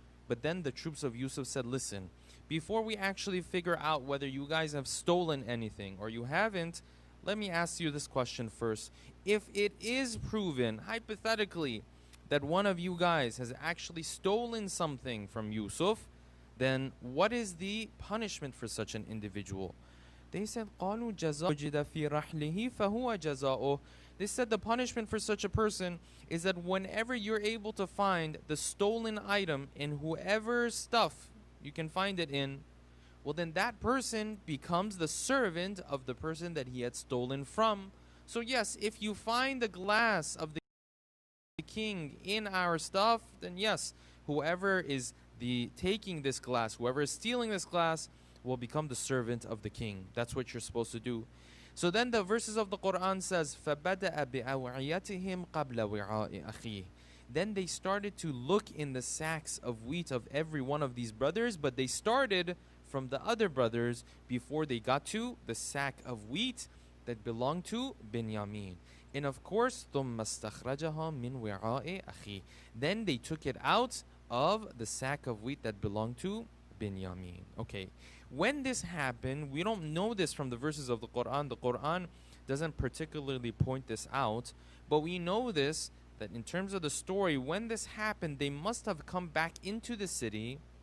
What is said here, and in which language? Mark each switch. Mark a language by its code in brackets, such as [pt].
[en] But then the troops of Yusuf said, "Listen, before we actually figure out whether you guys have stolen anything or you haven't, let me ask you this question first. If it is proven, hypothetically, that one of you guys has actually stolen something from Yusuf, then what is the punishment for such an individual?" They said, [ar] قَالُوا جَزَاءُ وُجِدَ فِي رَحْلِهِ فَهُوَ جَزَاؤُهُ. [en] They said the punishment for such a person is that whenever you're able to find the stolen item in whoever's stuff you can find it in, well then that person becomes the servant of the person that he had stolen from. So yes, if you find the glass of the king in our stuff, then yes, whoever is taking this glass, whoever is stealing this glass, will become the servant of the king. That's what you're supposed to do. So then the verses of the Quran says, [ar] فَبَدَأَ بِأَوْعِيَتِهِمْ قَبْلَ وِعَاءِ أَخِيهِ. [en] Then they started to look in the sacks of wheat of every one of these brothers, but they started from the other brothers before they got to the sack of wheat that belonged to Binyamin. And of course, [ar] ثُمَّ اسْتَخْرَجَهَا مِنْ وِعَاءِ أَخِيهِ. [en] Then they took it out of the sack of wheat that belonged to Binyamin. Okay. When this happened, we don't know this from the verses of the Quran. The Quran doesn't particularly point this out, but we know this, that in terms of the story, when this happened, they must have come back into the city